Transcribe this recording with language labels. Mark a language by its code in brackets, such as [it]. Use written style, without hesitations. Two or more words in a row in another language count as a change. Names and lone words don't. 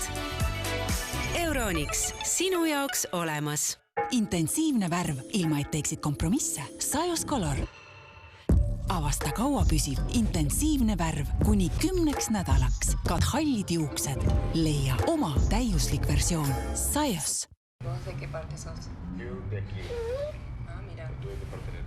[et] Euronix, sinu jaoks olemas. Intensiivne värv, ilma et teeksid kompromisse. Sajos Color. Avasta kaua püsiv intensiivne värv kuni 10 nädalaks. Kad hallid juuksed. Leia oma täiuslik versioon. Sajos. [es] ¿De qué parte sos? Yo de aquí. Ah, mira. ¿Tú de qué parte eres?